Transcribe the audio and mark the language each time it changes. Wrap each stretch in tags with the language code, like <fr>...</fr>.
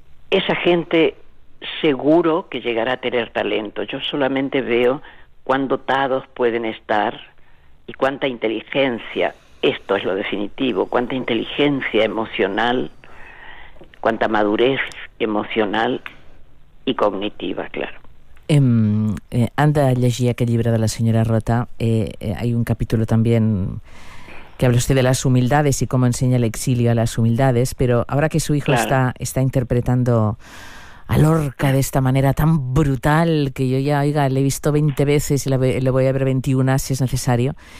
<es>Esa gente seguro que llegará a tener talento. Yo solamente veo cuán dotados pueden estar y cuánta inteligencia, esto es lo definitivo, cuánta inteligencia emocional, cuánta madurez emocional y cognitiva, claro.</es> <ca>Han de llegir aquest llibre de la senyora Rota.</ca> <es>Hay un capítulo también que habla usted de las humildades y cómo enseña el exilio a las humildades, pero ahora que su hijo está interpretando a Lorca de esta manera tan brutal, que yo ya, oiga, le he visto 20 veces y le voy a ver 21 si es necesario.</es>